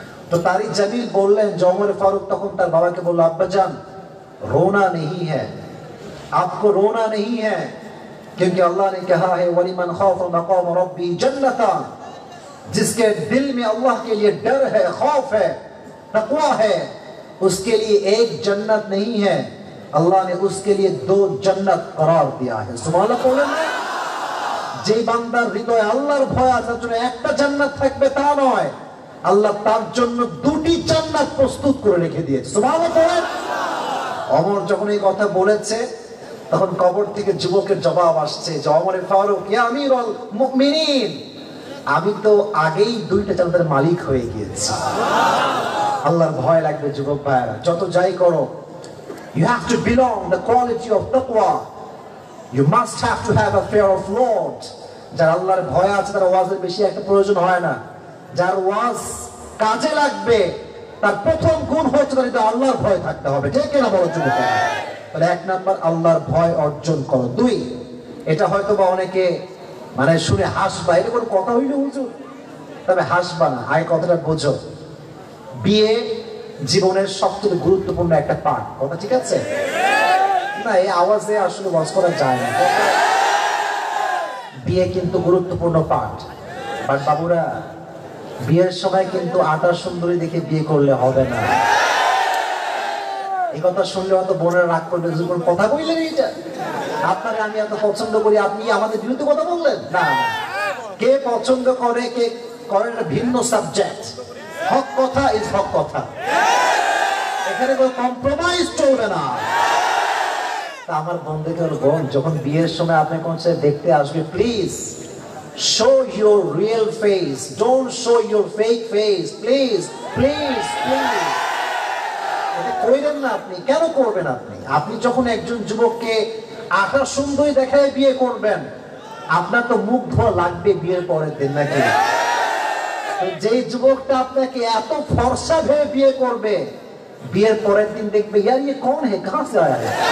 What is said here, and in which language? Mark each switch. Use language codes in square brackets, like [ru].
[bn] তো তারিক জামিল বললেন যে ওমর ফারুক তখন তার বাবাকে বলল, আব্বা জান [hi] रोना नहीं है, आपको रोना नहीं है, क्योंकि अल्लाह ने कहा है [ar] वलिमन खौफ मकाम रब्बी जन्नतान, [hi] जिसके दिल में अल्लाह के लिए डर है, खौफ है, तकवा है, उसके लिए एक जन्नत नहीं है, अल्लाह ने उसके लिए 2 जन्नत करार दिया है। सुभान अल्लाह। [bn] যে বান্দার হৃদয়ে আল্লাহর ভয় আছে, তার জন্য একটা জান্নাত থাকবে তা নয়, আল্লাহ তার জন্য 2টি জান্নাত প্রস্তুত করে রেখে দিয়েছে। সুবহানাল্লাহ। ওমর যখন এই কথা বলেছে, তখন কবর থেকে যুবকের জবাব আসছে যে ওমর ফারুক, ইয়া আমিরুল মুমিনিন, আমি তো আগেই 2টা জান্নাতের মালিক হয়ে গিয়েছি। আল্লাহর ভয় লাগবে যুবক ভাইরা, যত যাই করো, [en] you have to belong the quality of taqwa, you must have to have a fear of Lord। [bn] যার আল্লাহর ভয় আছে তার ওয়াজের বেশি একটা প্রয়োজন হয় না। যার ওয়াজ কাজে লাগবে, তার প্রথম গুণ হচ্ছে তার আল্লাহর ভয় থাকতে হবে। ঠিক কিনা বলো যুবকেরা? তাহলে 1 নাম্বার আল্লাহর ভয় অর্জন করো। 2, এটা হয়তো বা অনেকে মানে শুনে হাসবা, এটা কোনো কথা হইলে হুজুর, তবে হাসবা না, আই কথাটা বোঝো। বিয়ে জীবনের সবচেয়ে গুরুত্বপূর্ণ একটা পার্ট, কথা ঠিক আছে না? এই আওয়াজে আসলে ওয়াজ করা যায় না। বিয়ে কিন্তু গুরুত্বপূর্ণ পার্ট, বাট বাবুরা, বিয়ের সময় কিন্তু 8 সুন্দরী দেখে বিয়ে করলে হবে না। এই কথা শুনলে হয়তো বোনের রাগ করবে, কোনো কথা বললেন এইটা, আপনারে আমি এত পছন্দ করি, আপনি আমাদের বিরুদ্ধে কথা বললেন। না, কে পছন্দ করে কে করে এটা ভিন্ন সাবজেক্ট। হক কথা ইজ হক কথা, এখানে কোনো কম্প্রোমাইজ চলবে না। আমার বন্ধুকে বোন, যখন বিয়ের সময় আপনি কোন দেখতে আসবে, please [en] show your real face, don't show your fake face, please please [bn] please। এটা কইরেন না। আপনি কেন করবেন? আপনি যখন একজন যুবককে 8 সুন্দরী দেখায় বিয়ে করবেন, আপনার তো মুখ ধোয়া লাগবে বিয়ের পরের দিন, নাকি? যে যুবকটা আপনাকে এত ফর্সা ভেবে বিয়ে করবে, বিয়ের পরের দিন দেখবে [hi] यार ये कौन है, कहां से आया है।